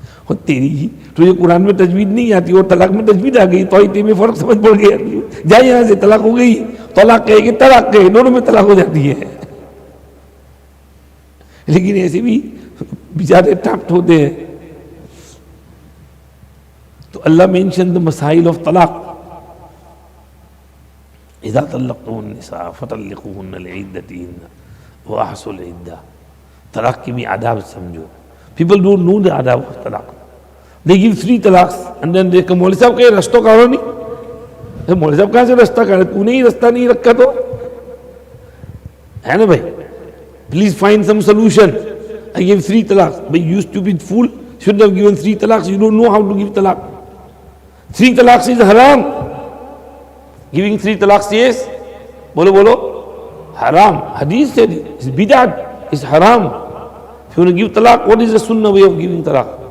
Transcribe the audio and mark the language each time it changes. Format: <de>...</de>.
<hi>और तेरी ही तुझे कुरान में तजवीद नहीं आती और तलाक में तजवीद आ गई, तोई ते में फर्क समझ पड़ गया, जाए यहाँ से, तलाक हो गई. तलाक कहे कि तलाक कहे, दोनों में तलाक हो जाती है. लेकिन ऐसे भी बेचारे ट्रैप्ट होते हैं. तो अल्लाह</hi> <en>mentioned the masail of talaq.</en> <ar>إذا طلقتم النساء فطلقوهن لعدتهن وأحصوا العدة.</ar> <hi>Talaq की भी आदाब समझो.</hi> <en>People don't know the adab of talaq. They give 3 talaqs and then they come,</en> <hi>मौलवी साहब कहे रास्ता काढ़ो नहीं. मौलवी साहब कहाँ से रास्ता काढ़े, तूने ही रास्ता नहीं रखा तो है ना भाई.</hi> <en>Please find some solution. I gave 3 talaqs, but you stupid fool, shouldn't have given 3 talaqs. You don't know how to give talaq. 3 talaqs is haram. Giving 3 talaqs is, bolo, haram. Hadith said it's bid'at, it's haram. If you want to give talaq, what is the sunnah way of giving talaq?</en>